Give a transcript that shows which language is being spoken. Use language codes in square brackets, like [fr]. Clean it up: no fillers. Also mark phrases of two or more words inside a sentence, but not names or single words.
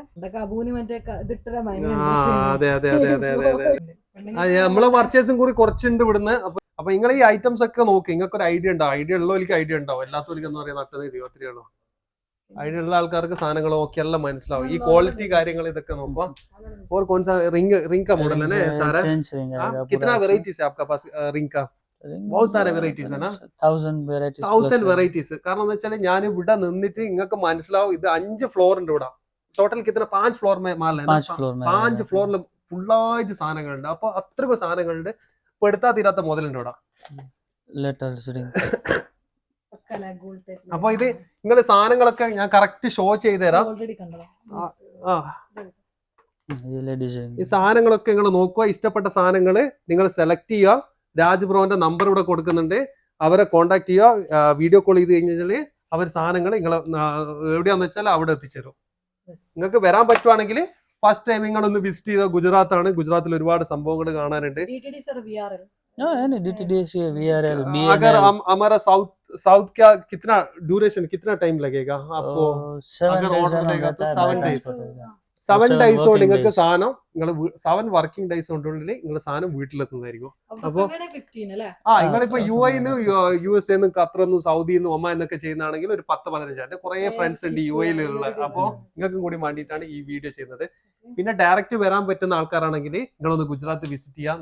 [ml] ഇതൊക്കെ അബൂന് മറ്റേ ഇതിട്ട നമ്മളെ പർച്ചേസും കൂടി കുറച്ചുണ്ട് ഇവിടുന്ന്. അപ്പൊ നിങ്ങൾ ഈ ഐറ്റംസ് ഒക്കെ നോക്കി നിങ്ങൾക്ക് ഒരു ഐഡിയ ഉണ്ടാവും. ഐഡിയ ഉള്ളവർക്ക് ഐഡിയ ഉണ്ടാവും. എല്ലാത്തവർക്ക് എന്താ പറയാ നട്ടത് 23 ഐഡിയ ഉള്ള ആൾക്കാർക്ക് സാധനങ്ങൾ നോക്കി എല്ലാം മനസ്സിലാവും. ഈ ക്വാളിറ്റി കാര്യങ്ങൾ ഇതൊക്കെ നോക്കാം. [hi] और कौन सा रिंग का मॉडल है ना सारा? कितना वेराइटीज है आपका पास रिंग का? बहुत सारे वेराइटीज है ना? 1000 वेराइटीज. [ml] കാരണം എന്ന് വെച്ചാൽ ഞാൻ ഇവിടെ നിന്നിട്ട് നിങ്ങൾക്ക് മനസ്സിലാവും. ഇത് 5 ഫ്ലോർ ഉണ്ട് ഇവിടെ. ടോട്ടൽ [hi] कितना 5 फ्लोर माल है? [ml] 5 ഫ്ലോറിൽ ഫുള്ളായിട്ട് സാധനങ്ങളുണ്ട്. അപ്പൊ അത്രയ്ക്ക് സാധനങ്ങളുണ്ട്. ഇപ്പൊ എടുത്താൽ തീരാത്ത മുതലുണ്ട് ഇവിടെ. അപ്പൊ ഇത് നിങ്ങളുടെ സാധനങ്ങളൊക്കെ ഞാൻ കറക്റ്റ് ഷോ ചെയ്ത് തരാം. ഈ സാധനങ്ങളൊക്കെ നിങ്ങൾ നോക്കുക. ഇഷ്ടപ്പെട്ട സാധനങ്ങള് നിങ്ങൾ സെലക്ട് ചെയ്യുക. രാജ് ബ്രോന്റെ നമ്പർ ഇവിടെ കൊടുക്കുന്നുണ്ട്. അവരെ കോണ്ടാക്ട് ചെയ്യുക. വീഡിയോ കോൾ ചെയ്ത് കഴിഞ്ഞാല് അവർ സാധനങ്ങൾ നിങ്ങൾ എവിടെയാന്ന് വെച്ചാൽ അവിടെ എത്തിച്ചേരും. നിങ്ങൾക്ക് വരാൻ പറ്റുവാണെങ്കിൽ ഫസ്റ്റ് ടൈം നിങ്ങൾ ഒന്ന് വിസിറ്റ് ചെയ്ത ഗുജറാത്താണ്. ഗുജറാത്തിൽ ഒരുപാട് സംഭവങ്ങൾ കാണാനുണ്ട്. [hi] अगर हमारा साउथ का कितना ड्यूरेशन कितना टाइम लगेगा आपको? अगर ऑर्डर देगा तो [ml] 7 days കൊണ്ട് നിങ്ങൾക്ക് സാധനം നിങ്ങൾ 7 വർക്കിംഗ് ഡേയ്സ് കൊണ്ടുള്ളിൽ നിങ്ങളുടെ സാധനം വീട്ടിലെത്തുന്നതായിരിക്കും. അപ്പൊ നിങ്ങളിപ്പോ US നിന്ന് ഖത്തറിന്നും സൗദിന്നും ഒമാൻ എന്നൊക്കെ ചെയ്യുന്നതാണെങ്കിൽ ഒരു 10-15 കുറെ ഫ്രണ്ട്സ് ഉണ്ട് UAE-ലുള്ള. അപ്പൊ നിങ്ങൾക്കും കൂടി വേണ്ടിയിട്ടാണ് ഈ വീഡിയോ ചെയ്യുന്നത്. പിന്നെ ഡയറക്റ്റ് വരാൻ പറ്റുന്ന ആൾക്കാരാണെങ്കിൽ നിങ്ങളൊന്ന് ഗുജറാത്ത് വിസിറ്റ് ചെയ്യാം.